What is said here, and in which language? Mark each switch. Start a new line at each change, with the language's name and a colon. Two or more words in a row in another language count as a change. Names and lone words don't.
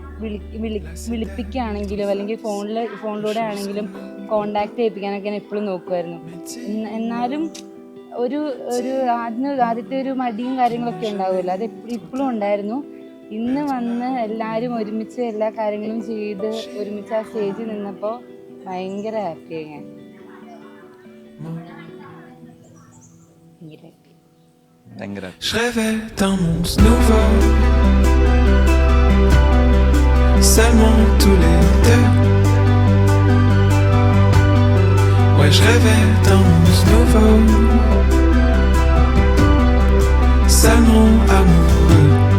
Malayalam: വിളിപ്പിക്കുകയാണെങ്കിലും അല്ലെങ്കിൽ ഫോണിലൂടെ ആണെങ്കിലും കോണ്ടാക്ട് ചെയ്യിപ്പിക്കാനൊക്കെ ഞാൻ എപ്പോഴും നോക്കുമായിരുന്നു. എന്നാലും ഒരു ആദ്യത്തെ ഒരു മടിയും കാര്യങ്ങളൊക്കെ ഉണ്ടാവുമല്ലോ, അത് ഇപ്പോഴും ഉണ്ടായിരുന്നു. ഇന്ന് വന്ന് എല്ലാവരും ഒരുമിച്ച് എല്ലാ കാര്യങ്ങളും ചെയ്ത് ഒരുമിച്ച് ആ സ്റ്റേജിൽ നിന്നപ്പോൾ ഭയങ്കര ഹാപ്പിയായി ഞാൻ.
French: Je rêvais d'un monde nouveau, seulement tous les deux. Ouais, je rêvais d'un monde nouveau, seulement amoureux.